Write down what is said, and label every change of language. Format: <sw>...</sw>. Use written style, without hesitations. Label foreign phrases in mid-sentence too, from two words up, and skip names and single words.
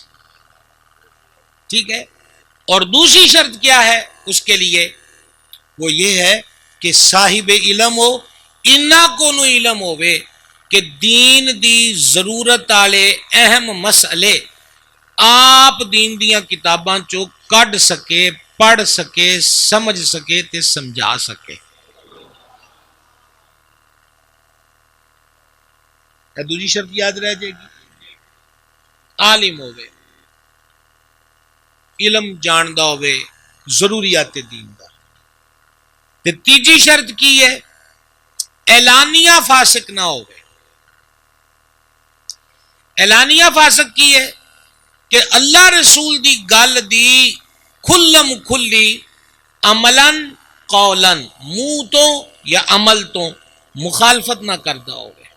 <ur>ٹھیک ہے. اور دوسری شرط کیا ہے اس کے لیے؟ وہ یہ ہے کہ صاحب علم ہو.</ur> <pa>انہاں کو نو علم ہوئے کہ دین دی ضرورت والے اہم مسئلے آپ دین دیاں کتاباں چو کڈ سکے، پڑھ سکے، سمجھ سکے تے سمجھا سکے.</pa> <ur>دوسری شرط یاد رہ جائے گی.</ur> <pa>عالم ہوئے، علم جاندا ہوئے ضروریات دین دا. تے تیجی شرط کی ہے؟ اعلانیہ فاسق نہ ہوئے. اعلانیہ فاسق کی ہے کہ اللہ رسول دی گل دی کھلم کھلی عملاً قولاً منہ تو یا عمل تو مخالفت نہ کرتا ہوئے.</pa>